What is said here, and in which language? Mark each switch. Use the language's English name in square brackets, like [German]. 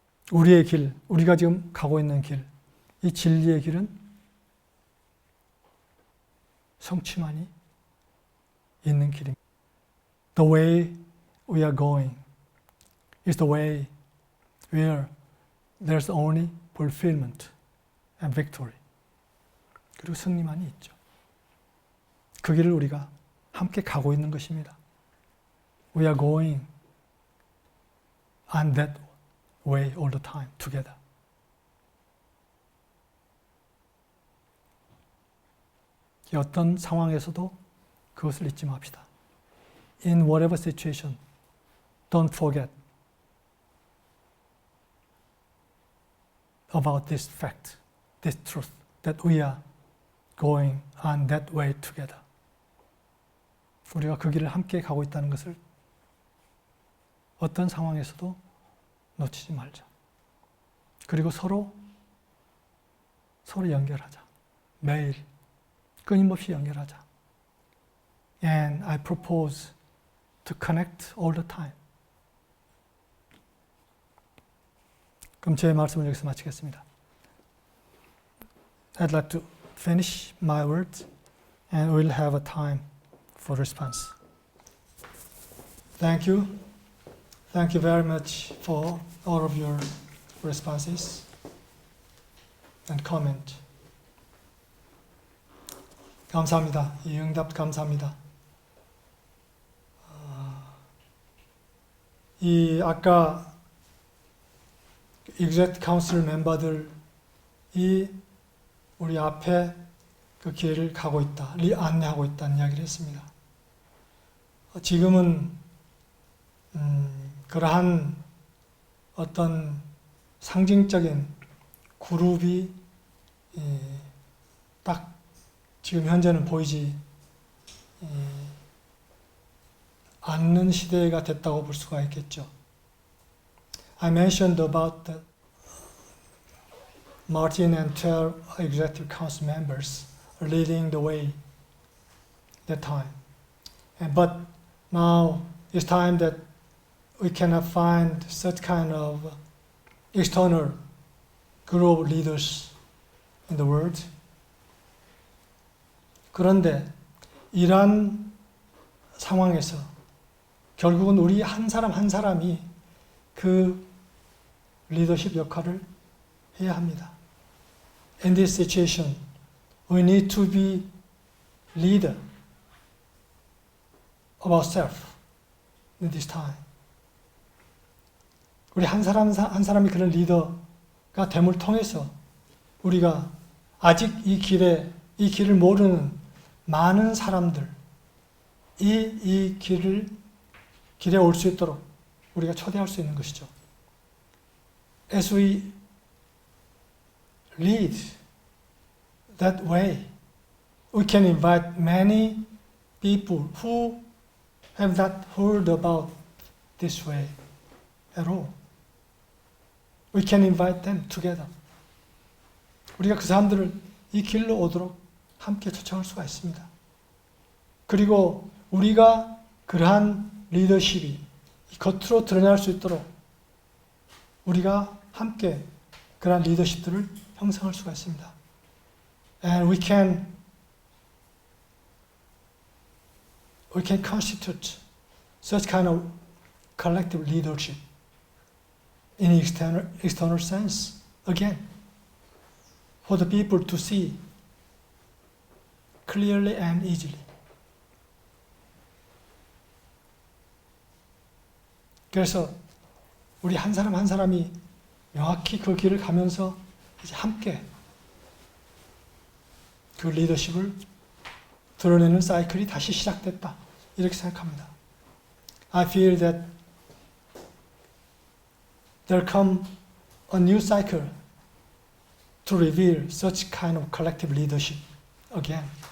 [Korean] 우리의 길, 우리가 지금 가고 있는 길, 이 진리의 길은 성취만이 있는 길입니다. [English] The way we are going is the way where there's only fulfillment and victory. [Korean] 그리고 승리만이 있죠. 그 길을 우리가 함께 가고 있는 것입니다. [English] We are going on that way all the time together. [Korean] 어떤 상황에서도 그것을 잊지 맙시다. [English] In whatever situation, don't forget about this fact, this truth, that we are going on that way together. [Korean] 우리가 그 길을 함께 가고 있다는 것을 어떤 상황에서도 놓치지 말자. 그리고 서로 연결하자. 매일 끊임없이 연결하자. [English] And I propose to connect all the time. [Korean] 그럼 제 말씀을 여기서 마치겠습니다. [English] I'd like to finish my words and we'll have a time for response. Thank you. Thank you very much for all of your responses and comment. [Korean] 감사합니다. 이 응답 감사합니다. 이 아까 Executive Council 멤버들이 우리 앞에 그 길을 가고 있다, 안내하고 있다는 이야기를 했습니다. 지금은 그러한 어떤 상징적인 그룹이 딱 지금 현재는 보이지 않는 시대가 됐다고 볼 수가 있겠죠. [English] I mentioned about the Martin and 12 Executive Council members leading the way that time. But now it's time that we cannot find such kind of external group leaders in the world. [Korean] 그런데 이러한 상황에서 결국은 우리 한 사람 한 사람이 그 리더십 역할을 해야 합니다. [English] In this situation, we need to be leader of ourselves in this time. [Korean] 우리 한 사람 한 사람이 그런 리더가 됨을 통해서 우리가 아직 이 길을 모르는 많은 사람들, 이 길에 올 수 있도록 우리가 초대할 수 있는 것이죠. [English] As we lead that way, we can invite many people who have not heard about this way at all. We can invite them together. [Korean] 우리가 그 사람들을 이 길로 오도록 함께 초청할 수가 있습니다. 그리고 우리가 그러한 리더십이 겉으로 드러날 수 있도록 우리가 함께 그러한 리더십들을 형성할 수가 있습니다. [English] And we can constitute such kind of collective leadership in external sense again for the people to see clearly and easily. [Korean] 그래서 우리 한 사람 한 사람이 명확히 그 길을 가면서 이제 함께 그 리더십을 드러내는 사이클이 다시 시작됐다. 이렇게 생각합니다. [English] I feel that there'll come a new cycle to reveal such kind of collective leadership again.